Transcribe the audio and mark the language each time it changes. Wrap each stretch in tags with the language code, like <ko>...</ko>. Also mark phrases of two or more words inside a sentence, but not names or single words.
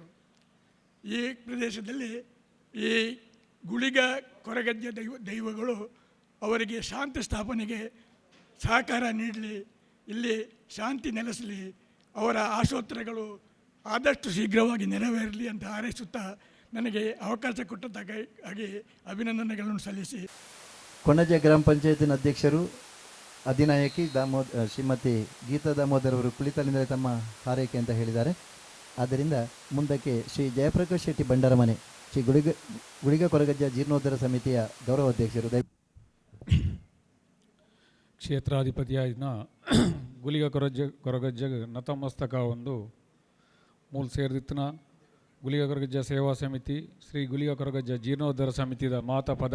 <kn>ಈ ಪ್ರದೇಶದಲ್ಲಿ ಈ ಗುಳಿಗ ಕೊರಗಜ್ಜೆ ದೈವಗಳು ಅವರಿಗೆ ಶಾಂತಿ ಸ್ಥಾಪನೆಗೆ ಸಹಕಾರ ನೀಡಲಿ, ಇಲ್ಲಿ ಶಾಂತಿ ನೆಲೆಸಲಿ, ಅವರ ಆಶೋತ್ತರಗಳು ಆದಷ್ಟು ಶೀಘ್ರವಾಗಿ ನೆರವೇರಲಿ ಅಂತ ಹಾರೈಸುತ್ತಾ ನನಗೆ ಅವಕಾಶ ಕೊಟ್ಟದ್ದಾಗಿ ಅಭಿನಂದನೆಗಳನ್ನು ಸಲ್ಲಿಸಿ, ಕೊಣಜೆ ಗ್ರಾಮ ಪಂಚಾಯತಿನ ಅಧ್ಯಕ್ಷರು ಅಧಿನಾಯಕಿ ಶ್ರೀಮತಿ ಗೀತಾ ದಾಮೋದರ್ ಅವರು ಕುಳಿತಲ್ಲಿಂದಲೇ ತಮ್ಮ ಹಾರೈಕೆ ಅಂತ ಹೇಳಿದ್ದಾರೆ. ಆದ್ದರಿಂದ ಮುಂದಕ್ಕೆ ಶ್ರೀ ಜಯಪ್ರಕಾಶ್ ಶೆಟ್ಟಿ ಭಂಡಾರಮನೆ, ಶ್ರೀ ಗುಳಿಗ ಕೊರಗಜ್ಜ ಜೀರ್ಣೋದ್ಧಾರ ಸಮಿತಿಯ ಗೌರವ ಅಧ್ಯಕ್ಷರು. ಕ್ಷೇತ್ರಾಧಿಪತಿಯಾದ ಗುಳಿಗ ಕೊರಗಜ್ಜ ನತಮಸ್ತಕ ಒಂದು ಮೂಲ ಸೇರಿದಿತ್ತನ ಗುಳಿಗ ಕೊರಗಜ್ಜ ಸೇವಾ ಸಮಿತಿ, ಶ್ರೀ ಗುಳಿಗ ಕೊರಗಜ್ಜ ಜೀರ್ಣೋದ್ಧಾರ ಸಮಿತಿಯ ಮಾತಾ</kn>